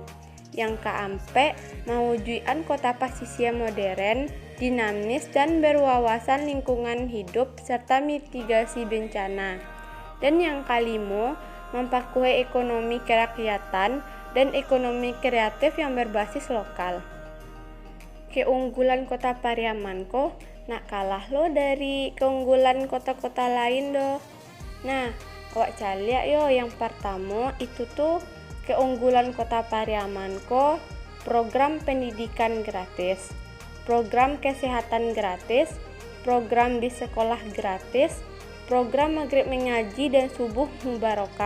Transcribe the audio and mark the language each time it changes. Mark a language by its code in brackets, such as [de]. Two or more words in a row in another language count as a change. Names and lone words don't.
[id] Yang keempat, mewujudkan kota pesisir modern, dinamis dan berwawasan lingkungan hidup serta mitigasi bencana. Dan yang kelima, memperkuat ekonomi kerakyatan dan ekonomi kreatif yang berbasis lokal. [min] Keunggulan Kota Pariaman ko Nak kalah lo dari keunggulan kota-kota lain do. [id] Nah, [min] awak caliak yo [id] yang pertama itu tuh keunggulan kota Pariaman ko program pendidikan gratis, program kesehatan gratis, program di sekolah gratis, program maghrib mengaji dan subuh mubarokah.